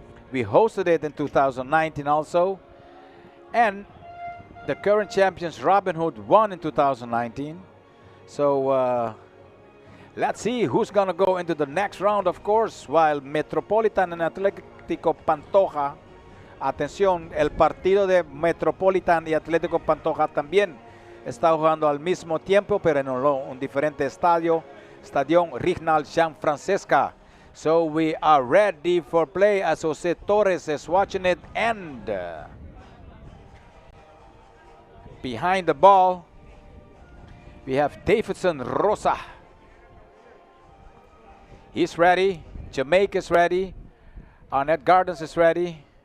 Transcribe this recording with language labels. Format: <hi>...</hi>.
<en>We hosted it in 2019 also. And the current champions Robin Hood won in 2019. So let's see who's going to go into the next round, of course, while Metropolitan and Atlético Pantoja.</en> <es>Atención, el partido de Metropolitan y Atlético Pantoja también está jugando al mismo tiempo, pero en un diferente estadio, Stadion Rignal Jean Francesca.</es> <en>So we are ready for play as Jose Torres is watching it, and behind the ball we have Davidson Rosa. He's ready. Jamaica is ready. Arnett Gardens is ready.</en>